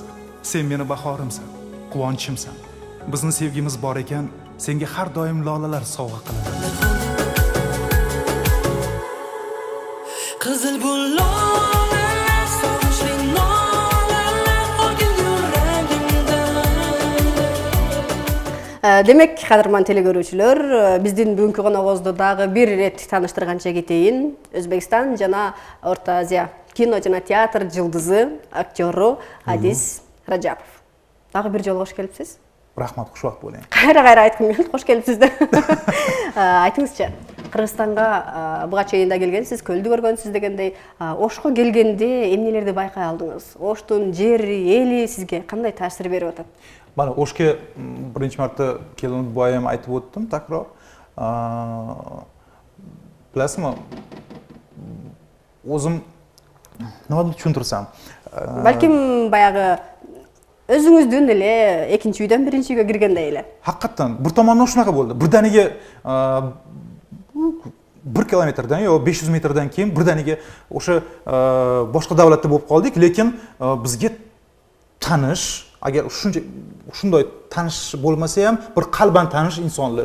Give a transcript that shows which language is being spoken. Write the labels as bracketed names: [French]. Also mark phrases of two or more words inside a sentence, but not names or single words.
[Uzbek] Sen meni bahorimsan, quvonchimsan. Bizning sevgimiz bor ekan, senga har doim lolalar sovg'a qilaman. Qizil bu lolalar, sog'inchli nolalar, o'g'il yuragimda. [Kyrgyz] Демек, кадырман телекөрүүчүлөр, биздин бүгүнкү коногубузду дагы бир ирет тааныштырганча кетейин. Өзбекстан жана Орто Азия кино жана театр жылдызы, актеру Адис Раджапов. Дагы бир жолу кош келипсиз. [Uzbek] Rahmat, xushvaqt bo'ling. [Kyrgyz] Кайра айткым келди, кош келипсиз деп. Айтыңызчы, Кыргызстанга буга чейин да келгенсиз, көлдү көргөнсүз дегендей, Ошко келгенде эмнелерди байкай алдыңыз? Оштун жери, эли сизге кандай таасир берип атат? [Uzbek] Mana O'shga birinchi marta keldim, boya ham aytib o'tdim takror. Bilasizmi? O'zim nima deb tushuntirsam? [Kyrgyz] Балким баягы өзүңүздүн эле экинчи үйдөн биринчи үйгө киргендей эле. [Uzbek] Haqiqatan bir tomondan shunaqa bo'ldi. Birdaniga 1 kilometrdan yo 500 metrdan keyin birdaniga o'sha boshqa davlatda bo'lib qoldik, lekin bizga tanish, agar shunday tanish bo'lmasa ham bir qalban tanish insonlar.